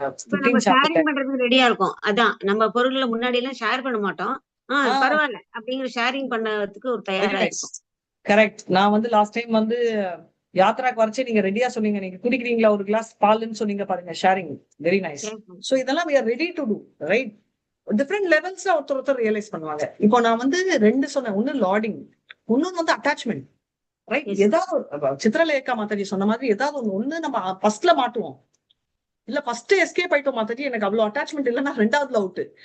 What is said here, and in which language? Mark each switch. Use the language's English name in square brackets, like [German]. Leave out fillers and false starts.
[Tamil] இப்ப நம்ம ஷேரிங் பண்றதுக்கு ரெடியா இருக்கோம். அதான் நம்ம பொருள்களை முன்னாடி எல்லாம் ஷேர் பண்ண மாட்டோம். பரவாயில்ல அப்படிங்கிற ஷேரிங் பண்ணதுக்கு ஒரு தயாரா இருக்கும். கரெக்ட். நான் வந்து லாஸ்ட் டைம் வந்து யாத்ராக்கு வரைச்சே நீங்க ரெடியா சொன்னீங்க, நீங்க குடிக்கிறீங்களா ஒரு கிளாஸ் பால்னு சொன்னீங்க பாருங்க, ஷேரிங். Very nice. சோ இதெல்லாம் [English] we are ready to do, right? [Tamil] Different லெவல்ஸ்ல ஒருத்தர் ரியலைஸ் பண்ணுவாங்க. இப்போ நான் வந்து 2 சொன்னேன். ஒன்னு லார்டிங், இன்னொன்னு வந்து அட்டாச்மெண்ட், ரைட்? ஏதாவது சித்ரலேகா மாதாஜி சொன்ன மாதிரி ஏதாவது ஒண்ணு நம்ம ஃபர்ஸ்ட்ல மாட்டுவோம், இல்ல ஃபர்ஸ்ட் எஸ்கேப் ஆயிட்டோம் மாதாஜி, எனக்கு அவ்வளவு அட்டாச்மெண்ட் இல்லைன்னா ரெண்டாவதுல அவுட்.